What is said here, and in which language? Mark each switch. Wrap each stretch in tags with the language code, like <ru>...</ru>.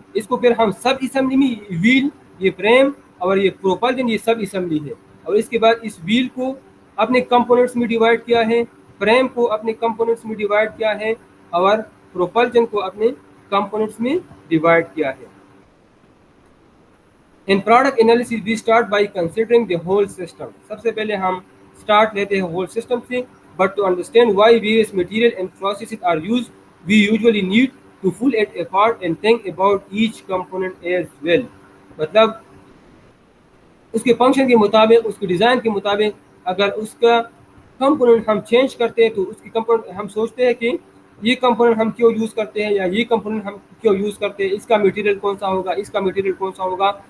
<ur>اس کو پھر ہم سب اسمبلی میں ویل، یہ فریم اور یہ پروپلشن، یہ سب اسمبلی ہے. اور اس کے بعد اس ویل کو اپنے کمپوننٹس میں ڈیوائڈ کیا ہے، فریم کو اپنے کمپوننٹس میں ڈیوائڈ کیا ہے اور پروپلشن کو اپنے کمپوننٹس میں ڈیوائڈ کیا ہے.</ur> <en>In product analysis we start by considering the whole system.</en> <ur>سب سے پہلے ہم start لیتے ہیں</ur> <en>whole system</en> <ur>سے.</ur> <en>But to understand why various material and processes are used, we usually need to pull it apart and think about each component as well.</en> <ur>مطلب اس کے function کے مطابق، اس کے ڈیزائن کے مطابق اگر اس کا کمپوننٹ ہم چینج کرتے ہیں تو اس کی کمپوننٹ ہم سوچتے ہیں کہ یہ کمپوننٹ ہم کیوں یوز کرتے ہیں یا یہ کمپوننٹ ہم کیوں یوز کرتے ہیں، اس کا میٹیریل کون سا ہوگا، اس کا میٹیریل کون سا ہوگا.</ur>